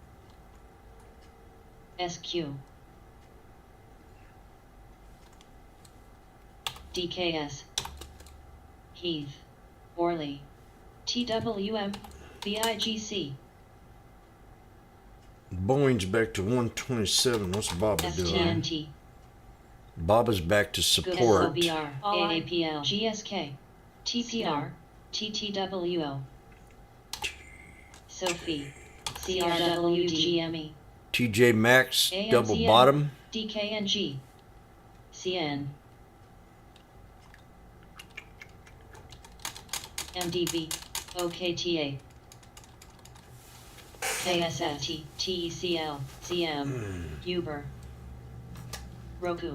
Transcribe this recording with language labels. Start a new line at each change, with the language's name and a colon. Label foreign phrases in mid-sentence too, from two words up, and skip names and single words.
English: SQ. DKS. Heath. Orley. TWM. BIGC. Boeing's back to 127. What's Baba doing? STNT. Baba's back to support. SOBR. AAPL. GSK. TPR. TTWO. Sophie. CRWGME. TJ Maxx, double bottom. DKNG. CN. MDB. OKTA. KSFT. TECL. CM. Uber. Roku.